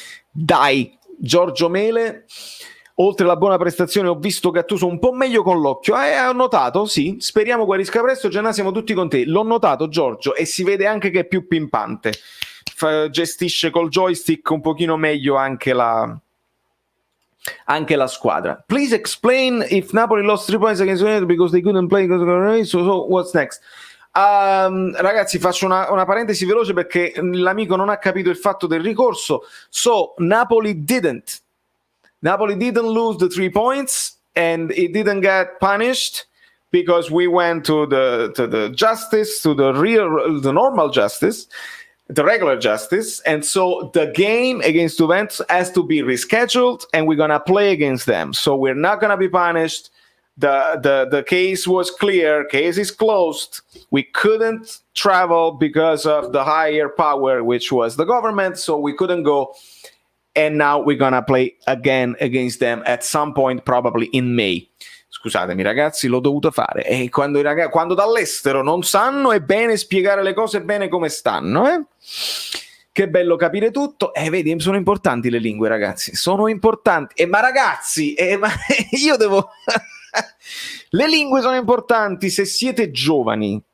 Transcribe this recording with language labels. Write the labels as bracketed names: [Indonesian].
[Italian] Dai Giorgio Mele, oltre alla buona prestazione ho visto Gattuso un po' meglio con l'occhio, ho notato, sì, speriamo guarisca presto. Già siamo tutti con te, l'ho notato Giorgio, e si vede anche che è più pimpante, gestisce col joystick un pochino meglio anche la squadra. [English] Please explain if Napoli lost 3 points against United because they couldn't play, so what's next? [Italian] Ragazzi, faccio una parentesi veloce perché l'amico non ha capito il fatto del ricorso. [English] So Napoli didn't lose the 3 points and it didn't get punished because we went to the justice, to the normal justice, the regular justice, and so the game against Juventus has to be rescheduled and we're gonna play against them, so we're not gonna be punished. The case was clear, case is closed. We couldn't travel because of the higher power, which was the government, so we couldn't go, and now we're gonna play again against them at some point, probably in May. [Italian] Scusatemi ragazzi, l'ho dovuto fare, e quando dall'estero non sanno è bene spiegare le cose bene come stanno, Che bello capire tutto, vedi, sono importanti le lingue, ragazzi, sono importanti, ma ragazzi, ma io devo le lingue sono importanti se siete giovani.